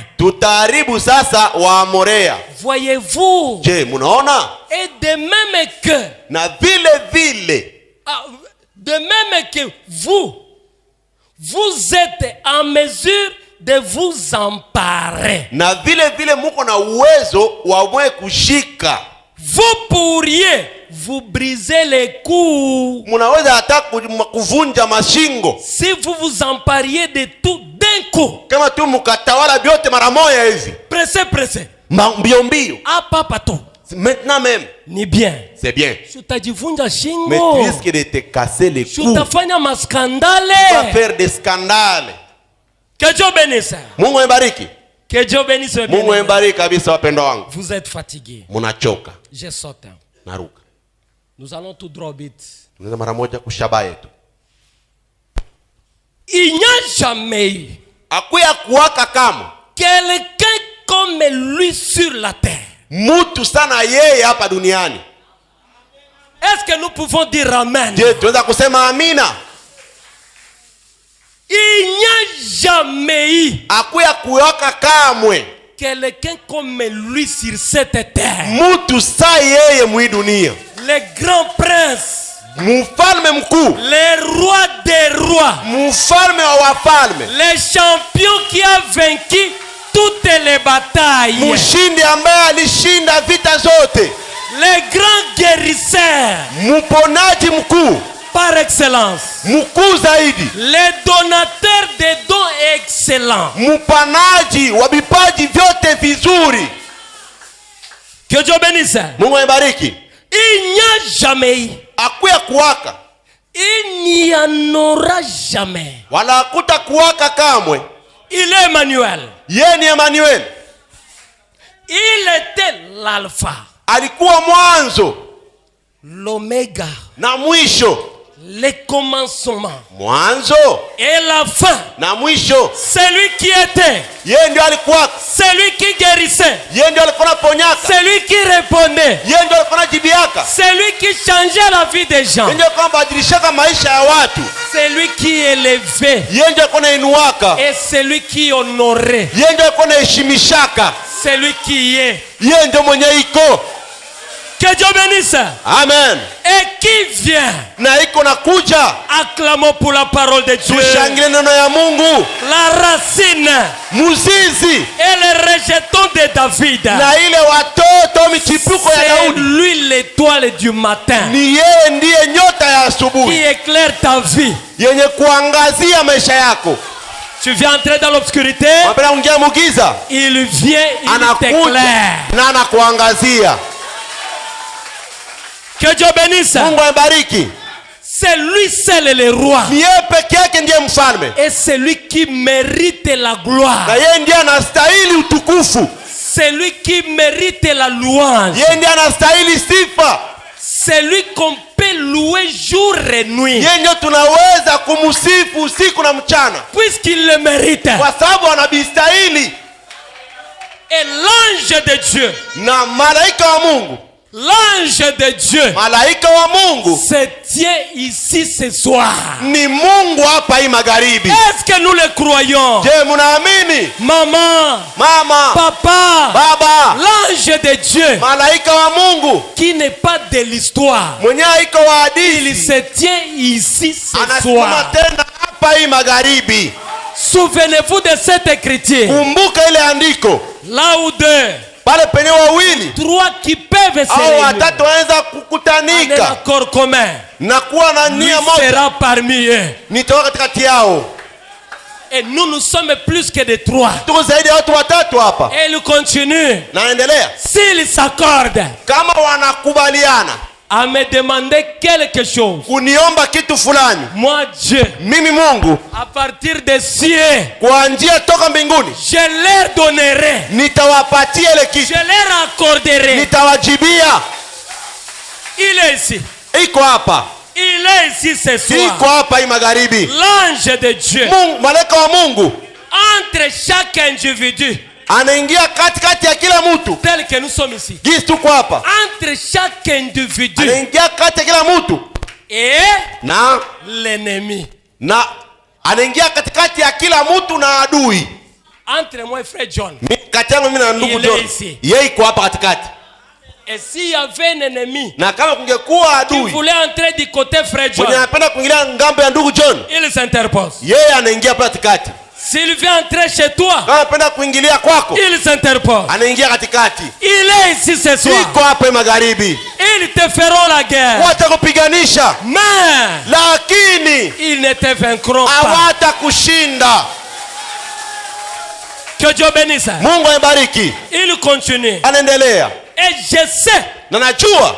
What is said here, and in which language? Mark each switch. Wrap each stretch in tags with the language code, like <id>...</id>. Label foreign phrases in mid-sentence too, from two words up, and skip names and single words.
<sw>tutaharibu sasa Waamorea.</sw> <fr>Voyez-vous?</fr> <sw>Je, munaona?</sw> <fr>Et de même que,</fr> <sw>Na vile</sw> <fr>de même que vous êtes en mesure de vous emparer.</fr> <sw>na vile muko na uwezo wa mwe kushika.</sw> <fr>Vous pourriez vous briser les coups</fr> <sw>Munaweza hata kuvunja mashingo</sw> <fr>si vous vous empariez de tout d'un coup.</fr> <sw>kama tu mukatawala vyote mara moja hivi.</sw> <fr>Pressé.</fr> <sw>Mbio mbio.</sw> <fr>Ah, papa tout. Maintenant même. Ni bien. C'est bien.</fr> <sw>Utajivunja</sw> <fr>Mais</fr> <sw>shingo.</sw> <fr>tu risques de te casser les coups.</fr> <sw>Utafanya</sw> <fr>Tu vas</fr> <sw>maskandale.</sw> <fr>faire des scandales. Que Dieu bénisse.</fr> <sw>Mungu mbariki.</sw> <fr>Que Dieu bénisse.</fr> <sw>Mungu mbariki kabisa wapendwa wangu.</sw> <fr>Vous êtes fatigués.</fr> <sw>Munachoka.</sw> <fr>Je saute.</fr> <sw>Naruka.</sw> <fr>Nous allons tout droit au but.</fr> <sw>Tunaenda mara moja kushaba yetu.</sw> <fr>Il n'y a jamais eu</fr> <sw>Akuya kuwaka kama</sw> <fr>quelqu'un comme lui sur la terre.</fr> <sw>mutu sana yeye hapa duniani.</sw> <fr>Est-ce que nous pouvons dire amen?</fr> <sw>Je, tunaweza kusema amina?</sw> <fr>Il n'y a jamais eu</fr> <sw>Akuya kuwaka kamwe</sw> <fr>quelqu'un comme lui sur cette terre.</fr> <sw>mutu sa yeye mwi dunia.</sw> <fr>Les grands princes,</fr> <sw>Mfalme mkuu,</sw> <fr>les rois des rois,</fr> <sw>mfalme wa wafalme,</sw> <fr>les champions qui a vaincu toutes les batailles,</fr> <sw>mshindi ambaye alishinda vita zote,</sw> <fr>les grands guérisseurs</fr> <sw>mponaji mkuu</sw> <fr>par excellence,</fr> <sw>mkuu zaidi,</sw> <fr>les donateurs de dons excellents.</fr> <sw>mpanaji wa vipaji vyote vizuri.</sw> <fr>Que Dieu bénisse.</fr> <sw>Mungu abariki.</sw> <fr>Il n'y a jamais eu,</fr> <sw>Akuya kuwaka</sw> <fr>il n'y en aura jamais.</fr> <sw>wala akuta kuwaka kamwe.</sw> <fr>Il est Emmanuel.</fr> <sw>Yeye ni Emmanuel.</sw> <fr>Il était l'alpha,</fr> <sw>Alikuwa mwanzo</sw> <fr>l'oméga,</fr> <sw>na mwisho.</sw> <fr>le commencement</fr> <sw>Mwanzo</sw> <fr>et la fin.</fr> <sw>na mwisho.</sw> <fr>Celui qui était,</fr> <sw>Yeye ndio alikuwa.</sw> <fr>celui qui guérissait,</fr> <sw>Yeye ndio alikuwa anaponyaka.</sw> <fr>celui qui répondait,</fr> <sw>Yeye ndio alikuwa anajibiaka.</sw> <fr>celui qui changeait la vie des gens,</fr> <sw>Yeye ndio alikuwa anabadilishaka maisha ya watu.</sw> <fr>celui qui élevait</fr> <sw>Yeye ndio alikuwa anainuaka.</sw> <fr>et celui qui honorait,</fr> <sw>Yeye ndio alikuwa anaheshimishaka.</sw> <fr>celui qui est.</fr> <sw>Yeye ndio mwenye iko.</sw> <fr>Que Dieu bénisse. Amen. Et qui vient?</fr> <sw>Na iko nakuja.</sw> <fr>Acclamons pour la parole de Dieu.</fr> <sw>Tushangilie neno ya Mungu.</sw> <fr>La racine</fr> <sw>Muzizi.</sw> <fr>et le rejeton de David.</fr> <sw>Na ile watoto michipuko ya</sw> <fr>C'est</fr> <sw>Daudi.</sw> <fr>lui l'étoile du matin</fr> <sw>Ni yeye ndiye nyota ya</sw> <fr>qui</fr> <sw>asubuhi.</sw> <fr>éclaire ta vie.</fr> <sw>Yenye kuangazia maisha yako.</sw> <fr>Tu viens entrer dans l'obscurité.</fr> <sw>Unapenda kuingia mugiza.</sw> <fr>Il vient, il</fr> <sw>Anakuja</sw> <fr>t'éclaire.</fr> <sw>na anakuangazia.</sw> <fr>Que Dieu bénisse.</fr> <sw>Mungu abariki.</sw> <fr>C'est lui seul le roi.</fr> <sw>Ni yeye peke yake ndiye mfalme.</sw> <fr>Et c'est lui qui mérite la gloire.</fr> <sw>Na yeye ndiye anastahili utukufu.</sw> <fr>C'est lui qui mérite la louange.</fr> <sw>Yeye ndiye anastahili sifa.</sw> <fr>C'est lui qu'on peut louer jour et nuit.</fr> <sw>Yeye ndio tunaweza kumsifu usiku na mchana.</sw> <fr>Puisqu'il le mérite.</fr> <sw>Kwa sababu anabistahili.</sw> <fr>Et l'ange de Dieu.</fr> <sw>Na malaika wa Mungu.</sw> <fr>L'ange de Dieu</fr> <sw>Malaika wa Mungu</sw> <fr>se tient ici ce soir.</fr> <sw>ni Mungu hapa hii magharibi.</sw> <fr>Est-ce que nous le croyons?</fr> <sw>Je, munaamini?</sw> <fr>Maman,</fr> <sw>Mama,</sw> <fr>papa,</fr> <sw>baba,</sw> <fr>l'ange de Dieu</fr> <sw>malaika wa Mungu</sw> <fr>qui n'est pas de l'histoire,</fr> <sw>mwenye iko wa</sw> <fr>il</fr> <sw>hadithi</sw> <fr>se tient ici ce</fr> <sw>anasimama</sw> <fr>soir.</fr> <sw>tena hapa hii magharibi.</sw> <fr>Souvenez-vous de cette écriture.</fr> <sw>Kumbuka ile andiko</sw> <fr>Là où deux,</fr> <sw>pale penye wawili</sw> <fr>trois qui peuvent se au réunir</fr> <sw>watatu wanaweza</sw> <fr>en un</fr> <sw>kukutanika</sw> <fr>accord commun,</fr> <sw>na kuwa na</sw> <fr>lui</fr> <sw>nia moja,</sw> <fr>sera parmi eux.</fr> <sw>nitakuwa katikati yao.</sw> <fr>Et nous sommes plus que de trois.</fr> <sw>Tuko zaidi ya watu watatu hapa.</sw> <fr>Et il continue.</fr> <sw>Naendelea.</sw> <fr>S'ils s'accordent</fr> <sw>Kama wanakubaliana</sw> <fr>à me demander quelque chose,</fr> <sw>kuniomba kitu fulani,</sw> <fr>moi Dieu,</fr> <sw>mimi Mungu</sw> <fr>à partir des cieux,</fr> <sw>kwa njia toka mbinguni</sw> <fr>je leur donnerai,</fr> <sw>nitawapatia ile kitu,</sw> <fr>je leur accorderai.</fr> <sw>nitawajibia.</sw> <fr>Il est ici.</fr> <sw>Iko hapa,</sw> <fr>Il est ici ce</fr> <sw>iko</sw> <fr>soir.</fr> <sw>hapa hii magharibi.</sw> <fr>L'ange de Dieu,</fr> <sw>Mungu, malaika wa Mungu</sw> <fr>entre chaque individu,</fr> <sw>anaingia katikati ya kila mtu.</sw> <fr>tel que nous sommes ici,</fr> <sw>Gisi tuko hapa,</sw> <fr>entre chaque individu</fr> <sw>anaingia kati ya kila mtu</sw> <fr>et</fr> <sw>na</sw> <fr>l'ennemi.</fr> <sw>anaingia katikati ya kila mtu na adui.</sw> <fr>Entre moi et frère John.</fr> <sw>Kati yangu mimi na ndugu</sw> <fr>Il</fr> <sw>John,</sw> <fr>est ici.</fr> <sw>yeye iko hapa katikati.</sw> <fr>Et s'il y avait un ennemi</fr> <sw>Na kama kungekuwa</sw> <fr>qui</fr> <sw>adui</sw> <fr>voulait entrer du côté frère</fr> <sw>mwenye</sw> <fr>John,</fr> <sw>anapenda kuingilia ngambo ya ndugu John,</sw> <fr>il s'interpose.</fr> <sw>yeye anaingia hapa katikati.</sw> <fr>S'il veut entrer chez toi,</fr> <sw>Kama anapenda kuingilia kwako,</sw> <fr>il s'interpose.</fr> <sw>anaingia katikati.</sw> <fr>Il est ici ce soir.</fr> <sw>Iko hapa magharibi.</sw> <fr>Ils te feront la guerre.</fr> <sw>Watakupiganisha,</sw> <fr>Mais</fr> <sw>lakini</sw> <fr>ils ne te vaincront pas.</fr> <sw>hawatakushinda.</sw> <fr>Que Dieu bénisse.</fr> <sw>Mungu abariki.</sw> <fr>Il continue.</fr> <sw>Anaendelea.</sw> <fr>Et je sais,</fr> <sw>Na najua</sw>